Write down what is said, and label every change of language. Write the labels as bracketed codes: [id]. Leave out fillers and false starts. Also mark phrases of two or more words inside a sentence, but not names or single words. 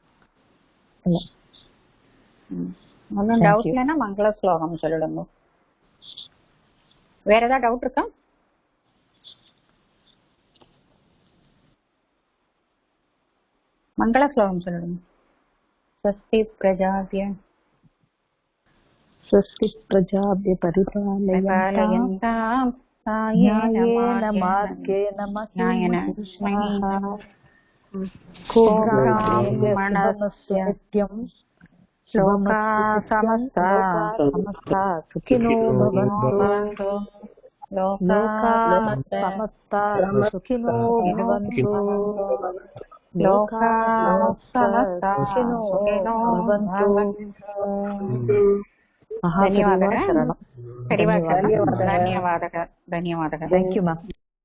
[ta] ஒன்னும் டவுட் இல்லைன்னா மங்கள ஸ்லோகம் சொல்லிடுங்க. வேற ஏதாவது டவுட் இருக்கா? மங்கள ஸ்லோகம் சொல்லிடுங்க. [sa] स्वस्ति प्रजाभ्य स्वस्ति प्रजाभ्य परिपालयन्ताम् न्यायेन मार्गेण मह्येन नित्यं लोकाः समस्ताः सुखिनो भवन्तु. लोकाः समस्ताः सुखिनो भवन्तु. लोकाः समस्ताः सुखिनो भवन्तु. [kn] ಧನ್ಯವಾದ. ಧನ್ಯವಾದ. ಧನ್ಯವಾದ. [en] thank you ma'am.